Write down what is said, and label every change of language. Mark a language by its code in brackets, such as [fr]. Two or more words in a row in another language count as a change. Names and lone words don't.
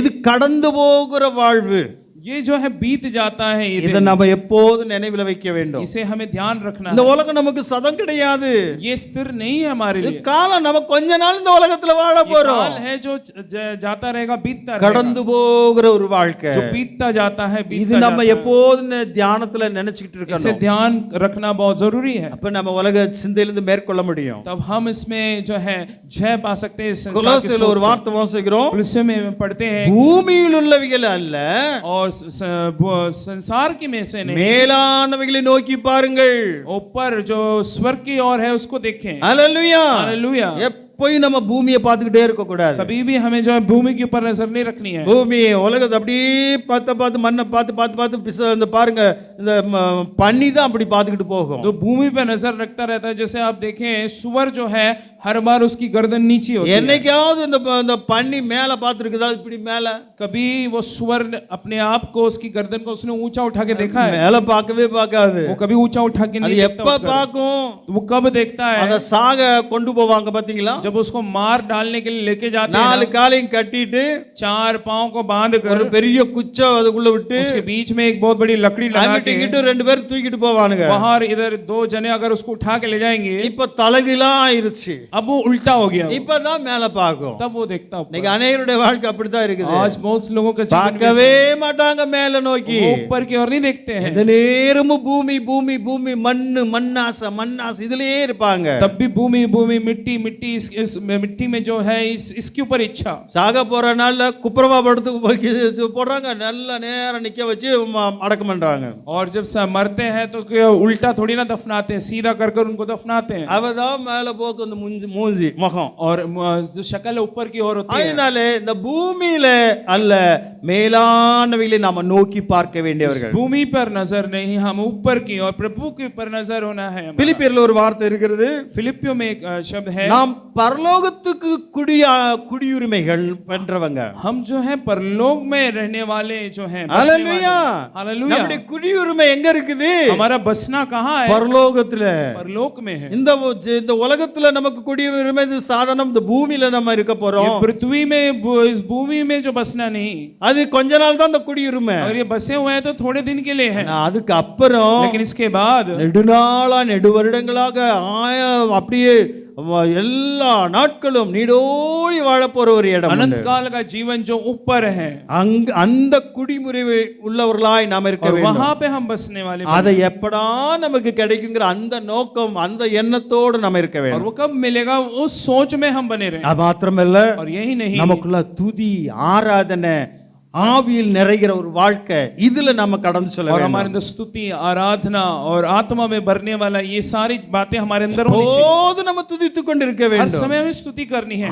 [ta] இது கடந்து போகிற வாழ்வு, [hi] ये जो है बीत जाता है, ये [ta] இதை [hi] दिन। [ta] நம்ம எப்போது நினைவில் வைக்க வேண்டும். [hi] इसे हमें ध्यान रखना [ta] இந்த [hi] है। [ta] உலகம் நமக்கு சதம் கிடையாது, [hi] ये स्थिर नहीं है हमारे [ta] இது [hi] लिए। [ta] காலம் நம்ம கொஞ்ச நாள் இந்த உலகத்துல வாழ [hi] ये [ta] போறோம். [hi] काल है जो जाता रहेगा, बीतता [ta] கடந்து [hi] रहेगा, [ta] போகிற ஒரு வாழ்க்கை, [hi] जो बीतता जाता है, [ta] இது [hi] बीतता [ta] நம்ம [hi] जाता है। [ta] எப்போது தியானத்துல நினைச்சிட்டு [hi] इसे [ta] இருக்கணும். [hi] ध्यान रखना बहुत जरूरी है, [ta] அப்ப நம்ம உலக சிந்தையிலிருந்து மேற்கொள்ள முடியும். [hi] तब हम इसमें जो है जय पा सकते हैं। इस संसार के [ta] கொலோசியர்ல [hi] सोच [ta] ஒரு [hi] से। [ta] வார்த்தை வாசிக்கிறோம், [hi] पुलिस में पढ़ते हैं, [ta] பூமியில் உள்ளவைகள் அல்ல [hi] और संसार की में से नहीं, [ta] மேலானவைகளை நோக்கி பாருங்கள். [hi] ऊपर जो स्वर्ग की ओर है उसको देखें। [ta] ஹalleluya, [hi] हालेलुया। [ta] எப்பவும் நம்ம பூமியை பார்த்துக்கிட்டே இருக்க கூடாது. [hi] कभी भी हमें जो है भूमि के ऊपर नजर नहीं रखनी है। [ta] பூமி உலகத்தை அப்படியே பார்த்து மண்ணை பார்த்து இந்த பாருங்க, இந்த பனி தான் அப்படி பார்த்துக்கிட்டு போகும். [hi] तो भूमि पे नजर रखता रहता है। जैसे आप देखें सुअर जो है हर बार उसकी गर्दन नीचे होती है। [ta] என்னைக்காவது இந்த பனி மேல பார்த்துருக்குதா? இப்படி மேல [hi] कभी वो सुअर अपने आप को उसकी गर्दन को उसने ऊंचा उठा के देखा है? [ta] மேல பார்க்கவே பார்க்காது. [hi] वो कभी ऊंचा उठा के [ta] அது [hi] नहीं देखता। [ta] எப்ப பார்க்கும்? [hi] तो वो कब देखता [ta] அத [hi] है? [ta] சாக கொண்டு போவாங்க பாத்தீங்களா? [hi] जब उसको मार डालने के लिए लेके जाते हैं [ta] நாலு [hi] ना, [ta] காலையும் கட்டிட்டு [hi] चार पांव को बांध कर [ta] ஒரு பெரிய குச்சை அதுக்குள்ள விட்டு [hi] उसके बीच में एक बहुत बड़ी लकड़ी लगा [ta] அங்கிட்டு [hi] के [ta] இங்கிட்டு ரெண்டு பேர் தூக்கிட்டு போவானுங்க. [hi] बाहर इधर दो जने अगर उसको उठा के ले जाएंगे, [ta] இப்ப தலைகீழா ஆயிருச்சு, [hi] अब वो उल्टा हो गया, [ta] இப்பதான் மேல பார்க்கும். [hi] तब वो देखता ऊपर। [ta] இன்னைக்கு அநேகருடைய வாழ்க்கை அப்படித்தான் இருக்குது. [hi] आज बहुत लोगों का जीवन [ta] பார்க்கவே மாட்டாங்க மேல நோக்கி, [hi] वो ऊपर की ओर नहीं देखते हैं, [ta] எந்த நேரமும் பூமி பூமி பூமி மண்ணு மண்ணாசை இதுலயே இருப்பாங்க. [hi] तब भी भूमि भूमि मिट्टी मिट्टी इस मिट्टी में जो है इसके ऊपर इच्छा। [ta] சாக போற நாள்ல குப்புரவா படுத்து போடுறாங்க, நல்ல நேரம் நிக்க வச்சு அடக்கம் பண்றாங்க. [hi] और जब मरते हैं तो उल्टा थोड़ी ना दफनाते हैं, सीधा कर कर उनको दफनाते हैं, [ta] அவதான் மேல போக்கு அந்த மூஞ்சி முகம். [hi] और जो शक्ल ऊपर की ओर होती है। [ta] அதனால இந்த பூமியில அல்ல மேலானவைகளை நாம நோக்கி பார்க்க வேண்டியவர்கள். [hi] भूमि पर नजर नहीं, हम ऊपर की और प्रभु के ऊपर नजर होना है। [ta] பிலிப்பியர்ல ஒரு வார்த்தை இருக்கிறது, [hi] फिलिपियों में एक शब्द है, [ta] நாம் பரலோகத்துக்கு குடியுரிமைகள் வென்றவங்க. [hi] हम जो है परलोक में रहने वाले जो हैं, [ta] ஹalleluya, [hi] हालेलुया। [ta] நம்முடைய குடியுரிமை எங்க இருக்குது? [hi] हमारा बसना कहाँ है? [ta] பரலோகத்துல. [hi] परलोक में है। [ta] இந்த உலகத்துல நமக்கு குடியுரிமை சாதாரணம், இந்த பூமியில நம்ம இருக்க போறோம். [hi] पृथ्वी में इस भूमि में जो बसना नहीं, [ta] அது கொஞ்ச நாள் தான் அந்த குடியுரிமை. [hi] और ये बसे हुए हैं तो थोड़े दिन के लिए है, [ta] அதுக்கு அப்புறம் [hi] लेकिन इसके बाद [ta] நெடுநாளா நெடு வருடங்களாக அப்படியே எல்லா நாட்களும் நீடோடி வாழப் போற ஒரு இடம் [hi] अनंत [ta] உண்டு. [hi] काल का जीवन जो ऊपर है [ta] அந்த குடிமுறை உள்ளவர்களாய் நாம் இருக்க [hi] और [ta] வேண்டும். [hi] वहां पे हम बसने वाले [ta] அதை எப்படா நமக்கு கிடைக்குங்கிற அந்த நோக்கம் அந்த எண்ணத்தோடு நம்ம இருக்க [hi] और [ta] வேண்டும். [hi] वो कब मिलेगा उस सोच में हम बने रहे [ta] அது மாத்திரமல்ல, [hi] और यही नहीं [ta] நமக்குள்ள துதி ஆராதனை ஆவியில் நிறைகிற ஒரு வாழ்க்கை இதுல நம்ம கடந்து செல்ல [hi] और [ta] வேண்டும். [hi] हमारे अंदर स्तुति आराधना और आत्मा में भरने वाला ये सारी बातें हमारे अंदर होनी चाहिए [ta] போது நம்ம துதித்துக் கொண்டிருக்க [hi] हर [ta] வேண்டும். [hi] समय हमें स्तुति करनी है